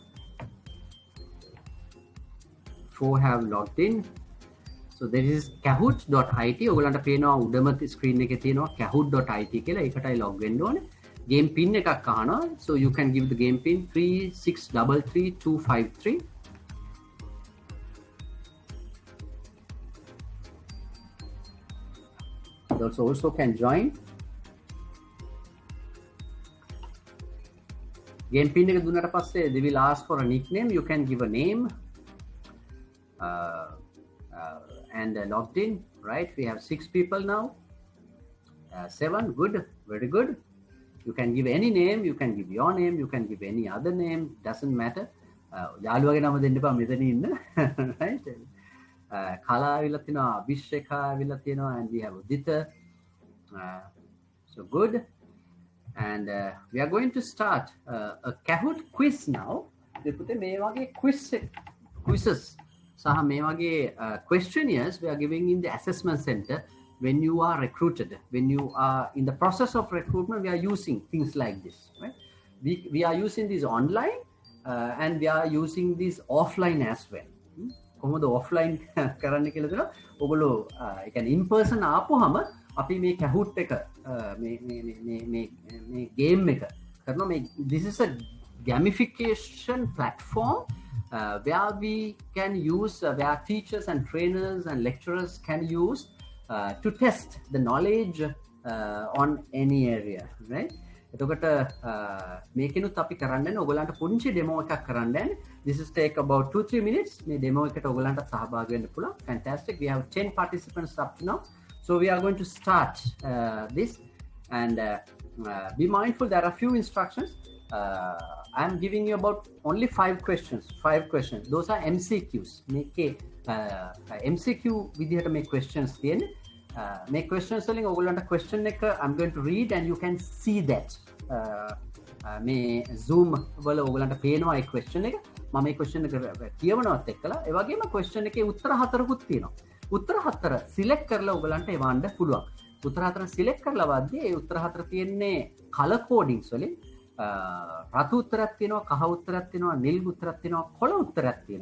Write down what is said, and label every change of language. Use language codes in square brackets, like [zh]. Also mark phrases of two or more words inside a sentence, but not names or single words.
[en] 4 have logged in. So there is kahoot.it. [si] ඔයගලන්ට පේනවා උඩම ස්ක්‍රීන් එකේ තියෙනවා kahoot.it කියලා. ඒකටයි log වෙන්න ඕනේ. [en] Game pin [si] එකක් අහනවා. [en] So you can give the game pin 3633253. Those also can join. [si] Game pin එක දුන්නට පස්සේ [en] they will ask for a nickname. You can give a name. And logged in, right? We have 6 people now. 7, good, very good. You can give any name, you can give your name, you can give any other name, doesn't matter. [si] යාළුවගේ නම දෙන්න එපා මෙතන ඉන්න. Right? කලා විලා තියෙනවා, අභිෂේකා විලා තියෙනවා, [en] and we have Udita. So good. And we are going to start a Kahoot quiz now. [si] දෙපුතේ මේ වගේ quizzes සහ මේ වගේ questionnaires [en] we are giving in the assessment center when you are recruited. When you are in the process of recruitment, we are using things like this, right? We are using this online and we are using this offline as well. [si] කොහොමද offline කරන්න කියලා දෙනවා. ඔයගොල්ලෝ ඒ කියන්නේ [en] in person [si] ආපුවම අපි මේ Kahoot එක මේ game එක කරනවා. [en] This is a gamification platform where we can use, where teachers and trainers and lecturers can use to test the knowledge on any area, right? [si] එතකොට මේකෙනුත් අපි කරන්නේ ඔයගලන්ට පුංචි ඩෙමෝ එකක් කරන්නේ. [en] This is take about 2-3 minutes. [si] මේ ඩෙමෝ එකට ඔයගලන්ට සහභාගී වෙන්න පුළුවන්. [en] Fantastic. We have 10 participants up to now. So we are going to start this, and be mindful there are few instructions. I'm giving you about only 5 questions. Those are MCQs. [si] MCQ විදිහට මේ questions තියෙන්නේ. [en] Make questions [si] වලින් ඔයගොල්ලන්ට question එක [en] I'm going to read and you can see that [si] මේ Zoom වල ඔයගලන්ට පේනවා ඒ question එක. මම මේ question එක කියවනවත් එක්කලා ඒ වගේම question එකේ උත්තර 4කුත් තියෙනවා. උත්තර 4 select කරලා ඔයගලන්ට එවන්න පුළුවන්. උත්තර 4 select කරලා වද්දී ඒ උත්තර 4 තියෙන්නේ [en] color codings [si] වලින්. රතු උත්තරයක් තියෙනවා, කහ උත්තරයක් තියෙනවා, නිල් උත්තරයක් තියෙනවා, කොළ උත්තරයක් තියෙනවා.